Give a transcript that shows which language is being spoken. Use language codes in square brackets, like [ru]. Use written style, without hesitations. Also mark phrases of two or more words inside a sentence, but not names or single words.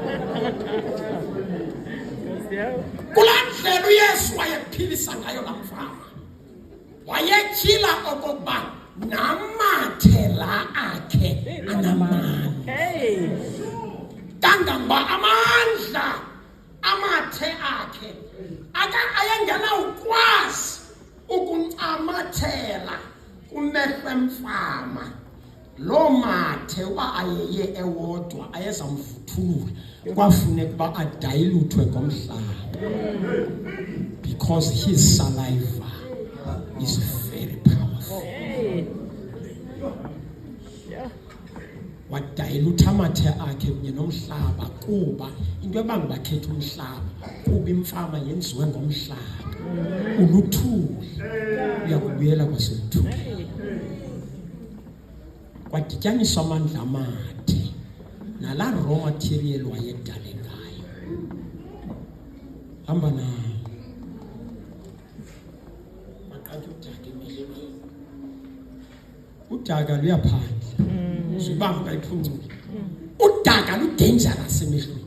[xh] Kulaa ndlela uYesu wayephilisa ngayo laa mfama wayetyhila okokuba namathe la akhe anamandla kangangoba amandla amathe akhe ayengenawukwazi ukuncamathela kumehlo emfama. Loo mathe uba ayeye ewodwa ayezamvuthulula kwafuneka uba adayiluthwe ngomhlaba [en] because his saliva is very powerful. [xh] Wadayilutha amathe akhe kunye nomhlaba kuba into ebanga bakhetha umhlaba kuba imfama yenziwe ngomhlaba uluthuli uyakubuyela kwaseluthuli. Kwadityaniswa amandla amathe nalaa [en] raw material [xh] wayedale ngayo. Hamba nayo maqatha udaka emehlweni udaka luyaphandla zibamba kayiphuncuke udaka ludangerous emehlweni.